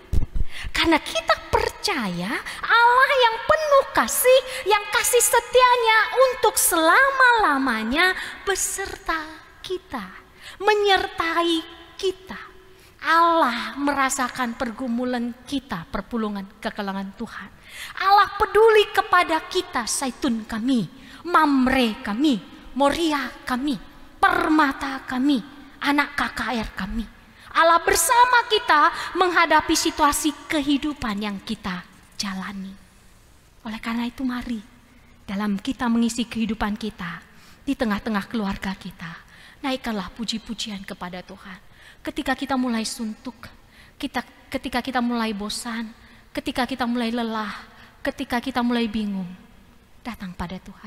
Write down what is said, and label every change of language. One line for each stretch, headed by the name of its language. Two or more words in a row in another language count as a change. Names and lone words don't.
Indonesian: Karena kita percaya Allah yang penuh kasih, yang kasih setianya untuk selama-lamanya beserta kita, menyertai kita. Allah merasakan pergumulan kita,
Batak Karo: perpulungan kekelangan Tuhan.
Indonesian: Allah peduli kepada kita, Zaitun kami, Mamre kami, Moria kami, Permata kami, anak KKR kami. Allah bersama kita menghadapi situasi kehidupan yang kita jalani. Oleh karena itu mari dalam kita mengisi kehidupan kita, di tengah-tengah keluarga kita, naikkanlah puji-pujian kepada Tuhan. Ketika kita mulai suntuk, ketika kita mulai bosan, ketika kita mulai lelah, ketika kita mulai bingung, datang pada Tuhan.